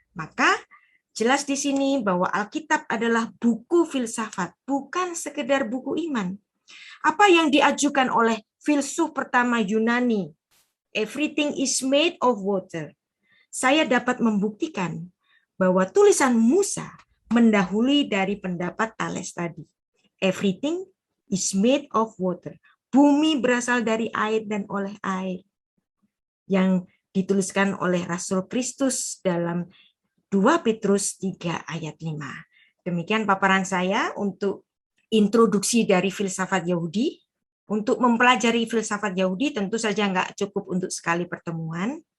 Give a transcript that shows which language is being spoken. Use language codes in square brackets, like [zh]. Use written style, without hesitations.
[id] Maka jelas di sini bahwa Alkitab adalah buku filsafat, bukan sekedar buku iman. Apa yang diajukan oleh filsuf pertama Yunani, [en] everything is made of water. [id] Saya dapat membuktikan bahwa tulisan Musa mendahului dari pendapat Thales tadi. [en] Everything is made of water. [id] Bumi berasal dari air dan oleh air. Yang dituliskan oleh Rasul Kristus dalam 2 Petrus 3 ayat 5. Demikian paparan saya untuk introduksi dari filsafat Yahudi. Untuk mempelajari filsafat Yahudi tentu saja nggak cukup untuk sekali pertemuan.